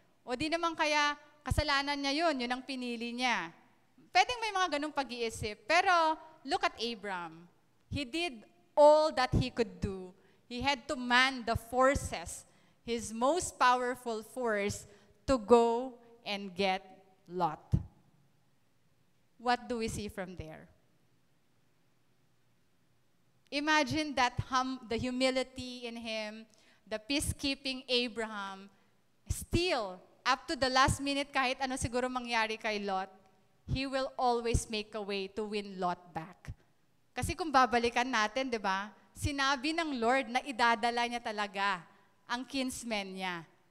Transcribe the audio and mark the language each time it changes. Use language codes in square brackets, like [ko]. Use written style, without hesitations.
[tl] O di naman kaya kasalanan niya yun ang pinili niya. Pwedeng may mga ganung pag-iisip. [en] Pero look at Abram. He did all that he could do. He had to man the forces, his most powerful force, to go and get Lot. What do we see from there? Imagine that the humility in him, the peacekeeping Abraham, still, up to the last minute, [tl] kahit ano siguro mangyari kay Lot, [en] he will always make a way to win Lot back. [tl] Kasi kung babalikan natin, di ba, sinabi ng Lord na idadala niya talaga ang kinsmen niya.